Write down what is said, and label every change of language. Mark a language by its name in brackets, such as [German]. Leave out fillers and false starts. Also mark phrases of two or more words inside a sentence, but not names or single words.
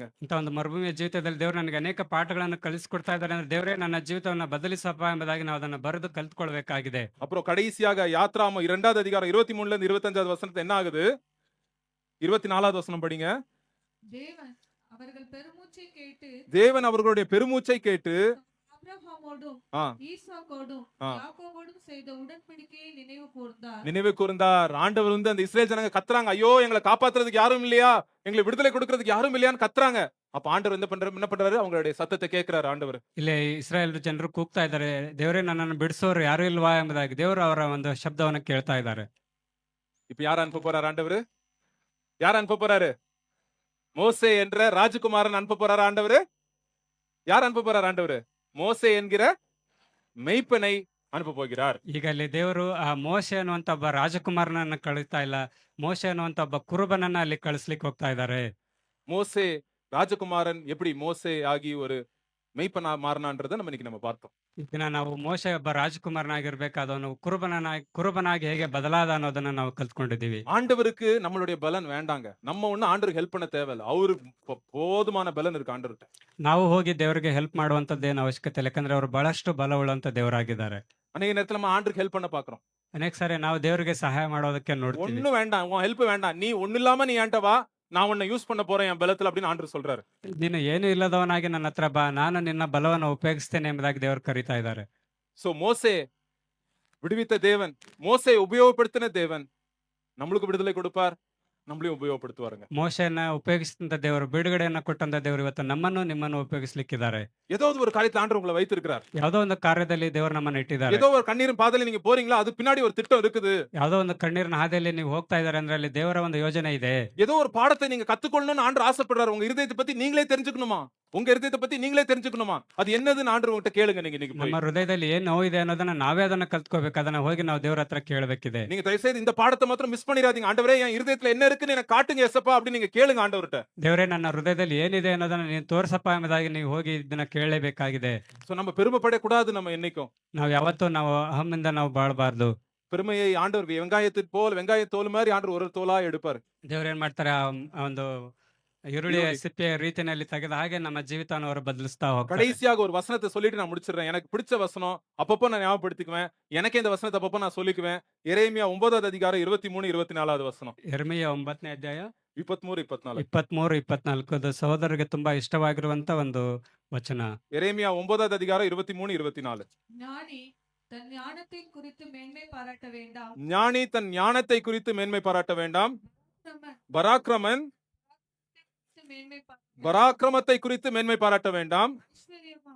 [Kannada] ಇಂಥ ಒಂದು ಮರುಭೂಮಿಯ ಜೀವಿತದಲ್ಲಿ ದೇವರು ನನಗೆ ಅನೇಕ ಪಾಠಗಳನ್ನು ಕಲಿಸಿಕೊಡ್ತಾ ಇದ್ದಾರೆ ಅಂದ್ರೆ ದೇವರೇ ನನ್ನ ಜೀವಿತವನ್ನ ಬದಲಿಸಪ್ಪ ಎಂಬುದಾಗಿ ನಾವು ಅದನ್ನ ಬರೆದು ಕಲ್ತ್ಕೊಳ್ಬೇಕಾಗಿದೆ. [Tamil] அப்புறம் கடைசியாக யாத்ராம 2வது அதிகாரம் 23ல இருந்து 25வது வசனத்துல என்ன ஆகுது? 24வது வசனம் படிங்க. தேவன் அவர்கள் பெருமூச்சை கேட்டு தேவன் அவர்களுடைய பெருமூச்சை கேட்டு ஆபிரகாமோடும் ஆ, ஈசாக்கோடும் ஆ. யாக்கோபோடும் செய்த உடன்படிக்கையை நினைவு கூர்ந்தார். நினைவு கூர்ந்தார். ஆண்டவர் வந்து அந்த இஸ்ரேல் ஜனங்க கத்துறாங்க, ஐயோ எங்களை காப்பாத்துறதுக்கு யாரும் இல்லையா, எங்களை விடுதலை கொடுக்கறதுக்கு யாரும் இல்லையான்னு கத்துறாங்க. அப்ப ஆண்டவர் என்ன பண்றாரு, அவங்களுடைய சத்தத்தை கேட்கிறாரு ஆண்டவர். [Kannada] ಇಲ್ಲಿ ಇಸ್ರಾಯೇಲ್ ಜನರು ಕೂಗ್ತಾ ಇದ್ದಾರೆ, ದೇವರೇ ನನ್ನನ್ನು ಬಿಡಿಸೋರು ಯಾರು ಇಲ್ವಾ ಎಂಬುದಾಗಿ ದೇವರು ಅವರ ಒಂದು ಶಬ್ದವನ್ನು ಕೇಳ್ತಾ ಇದ್ದಾರೆ. [Tamil] இப்ப யார் அனுப்ப போறாரு ஆண்டவர்? யார் அனுப்ப போறாரு? மோசே என்ற ராஜகுமாரன் அனுப்ப போறாரு ஆண்டவர். யார் அனுப்ப போறாரு ஆண்டவர்? மோசே என்கிற மெய்ப்பனை [Kannada] ಅನುಪ ಹೋಗಿರಾರ್. ಈಗ ಅಲ್ಲಿ ದೇವರು ಆ ಮೋಶೆ ಅನ್ನುವಂತ ಒಬ್ಬ ರಾಜಕುಮಾರನನ್ನ ಕಳಿಸ್ತಾ ಇಲ್ಲ, ಮೋಶೆ ಅನ್ನುವಂತ ಒಬ್ಬ ಕುರುಬನನ್ನ ಅಲ್ಲಿ ಕಳಿಸ್ಲಿಕ್ಕೆ ಹೋಗ್ತಾ ಇದ್ದಾರೆ. [Tamil] மோசே ராஜகுமாரன் எப்படி மோசே ஆகி ஒரு மெய்ப்பனா மாறினான்றதை நம்ம இன்னைக்கு நம்ம பார்த்தோம். [Kannada] ಈ ದಿನ ನಾವು ಮೋಶೆ ಒಬ್ಬ ರಾಜಕುಮಾರನಾಗಿರ್ಬೇಕಾದವನು ಕುರುಬನಾಗಿ ಹೇಗೆ ಬದಲಾದ ಅನ್ನೋದನ್ನ ನಾವು ಕಲ್ತ್ಕೊಂಡಿದ್ದೀವಿ. [Tamil] ஆண்டவருக்கு நம்மளுடைய பலன் வேண்டாங்க. நம்ம ஒண்ணு ஆண்டவருக்கு ஹெல்ப் பண்ண தேவையில்ல. அவரு போதுமான பலன் இருக்கு ஆண்டவர்கிட்ட. [Kannada] ನಾವು ಹೋಗಿ ದೇವರಿಗೆ ಹೆಲ್ಪ್ ಮಾಡುವಂತದ್ದೇನು ಅವಶ್ಯಕತೆ ಇಲ್ಲ, ಯಾಕಂದ್ರೆ ಅವರು ಬಹಳಷ್ಟು ಬಲವುಳ್ಳಂತ ದೇವರಾಗಿದ್ದಾರೆ. [Tamil] அநேக நேரத்துல நம்ம ஆண்டவருக்கு ஹெல்ப் பண்ண பாக்குறோம். [Kannada] ಅನೇಕ ಸಾರಿ ನಾವು ದೇವರಿಗೆ ಸಹಾಯ ಮಾಡೋದಕ್ಕೆ ನೋಡ್ತೀವಿ. [Tamil] ஒண்ணு வேண்டாம், உன் ஹெல்ப் வேண்டாம், நீ ஒண்ணு இல்லாம நீ ஏன்ட்ட வா, நான் உன்னை யூஸ் பண்ண போறேன் என் பலத்துல அப்படின்னு ஆண்டவர் சொல்றாரு. [Kannada] ನೀನು ಏನು ಇಲ್ಲದವನಾಗಿ ನನ್ನ ಹತ್ರ ಬಾ, ನಾನು ನಿನ್ನ ಬಲವನ್ನು ಉಪಯೋಗಿಸ್ತೇನೆ ಎಂಬುದಾಗಿ ದೇವರು ಕರೀತಾ ಇದ್ದಾರೆ. [Tamil] சோ மோசே விடுவித்த தேவன், மோசே உபயோகப்படுத்தின தேவன் நம்மளுக்கு விடுதலை கொடுப்பார், நம்மளையும் உபயோகப்படுத்துவாருங்க. [Kannada] ಮೋಶೆಯನ್ನ ಉಪಯೋಗಿಸಿದಂತ ದೇವರು, ಬಿಡುಗಡೆಯನ್ನ ಕೊಟ್ಟಂತ ದೇವರು ಇವತ್ತು ನಮ್ಮನ್ನು ನಿಮ್ಮನ್ನು ಉಪಯೋಗಿಸ್ಲಿಕ್ಕಿದ್ದಾರೆ. [Tamil] ஏதாவது ஒரு காரியத்துல ஆண்டவர் உங்களை வைத்திருக்கிறார். [Kannada] ಯಾವುದೋ ಒಂದು ಕಾರ್ಯದಲ್ಲಿ ದೇವರು ನಮ್ಮನ್ನು ಇಟ್ಟಿದ್ದಾರೆ. [Tamil] ஏதோ ஒரு கண்ணீரின் பாதையில நீங்க போறீங்களா, அது பின்னாடி ஒரு திட்டம் இருக்குது. [Kannada] ಯಾವುದೋ ಒಂದು ಕಣ್ಣೀರಿನ ಹಾದಿಯಲ್ಲಿ ನೀವು ಹೋಗ್ತಾ ಇದ್ದಾರೆ ಅಂದ್ರೆ ಅಲ್ಲಿ ದೇವರ ಒಂದು ಯೋಜನೆ ಇದೆ. [Tamil] ஏதோ ஒரு பாடத்தை நீங்க கத்துக்கொள்ளணும்னு ஆண்டவர் ஆசைப்படுறாரு. உங்க இருதயத்தை பத்தி நீங்களே தெரிஞ்சுக்கணுமா, உங்க இருதயத்தை பத்தி நீங்களே தெரிஞ்சுக்கணுமா, அது என்னதுன்னு ஆண்டவர் உங்ககிட்ட கேளுங்க. நீங்க இன்னைக்கு போய் [Kannada] ನಮ್ಮ ಹೃದಯದಲ್ಲಿ ಏನ್ ನೋವಿದೆ ಅನ್ನೋದನ್ನ ನಾವೇ ಅದನ್ನ ಕಲ್ತ್ಕೋಬೇಕು. ಅದನ್ನ ಹೋಗಿ ನಾವು ದೇವರ ಹತ್ರ ಕೇಳಬೇಕಿದೆ. [Tamil] நீங்க தயவு செய்து இந்த பாடத்தை மாத்திரம் மிஸ் பண்ணிடாதீங்க. ஆண்டவரே என் இருதயத்துல என்ன இருக்குன்னு எனக்கு காட்டுங்க ஏசப்பா அப்படின்னு நீங்க கேளுங்க ஆண்டவர்கிட்ட. [Kannada] ದೇವರೇ ನನ್ನ ಹೃದಯದಲ್ಲಿ ಏನಿದೆ ಅನ್ನೋದನ್ನ ನೀನು ತೋರ್ಸಪ್ಪ ಎಂಬುದಾಗಿ ನೀವು ಹೋಗಿ ಇದನ್ನ ಕೇಳಲೇಬೇಕಾಗಿದೆ. [Tamil] சோ நம்ம பெருமைப்படக்கூடாது. நம்ம என்னைக்கும் [Kannada] ನಾವು ಯಾವತ್ತೂ ನಾವು ಅಹಮಿಂದ ನಾವು ಬಾಳಬಾರ್ದು. [Tamil] பெருமையை ஆண்டவர் வெங்காய தோல் மாதிரி ஆண்டவர் ஒரு தோலா எடுப்பாரு. [Kannada] ದೇವ್ರು ಏನ್ ಮಾಡ್ತಾರೆ, ಆ ಒಂದು ಈರುಳ್ಳಿಯ ಸಿಪ್ಪೆಯ ರೀತಿಯಲ್ಲಿ ತೆಗೆದ ಹಾಗೆ ನಮ್ಮ ಜೀವಿತವನ್ನು ಅವರು ಬದಲಿಸ್ತಾ ಹೋಗ್ತಾರೆ. [Tamil] கடைசியாக ஒரு வசனத்தை சொல்லிட்டு நான் முடிச்சிடுறேன். எனக்கு பிடிச்ச வசனம் அப்பப்போ நான் ஞாபகப்படுத்திக்குவேன். எனக்கே இந்த வசனத்தை அப்பப்போ நான் சொல்லிக்குவேன். எரேமியா 9வது அதிகாரம் 23 24வது வசனம். [Kannada] ಯೆರೆಮೀಯ 9ನೇ ಅಧ್ಯಾಯ 23 24. 23 24 ಅದು ಸಹೋದರರಿಗೆ ತುಂಬಾ ಇಷ್ಟವಾಗಿರುವಂತ ಒಂದು ವಚನ. [Tamil] எரேமியா 9வது அதிகாரம் 23 24. ஞானி தன் ஞானத்தை குறித்து மேன்மை பாராட்ட வேண்டாம். ஞானி தன் ஞானத்தை குறித்து மேன்மை பாராட்ட வேண்டாம். பராக்கிரமன் பராக்கிரமன் மேன்மை பாராட்ட பராக்கிரமத்தை குறித்து மேன்மை பாராட்ட வேண்டாம். ஐஸ்வர்யவான்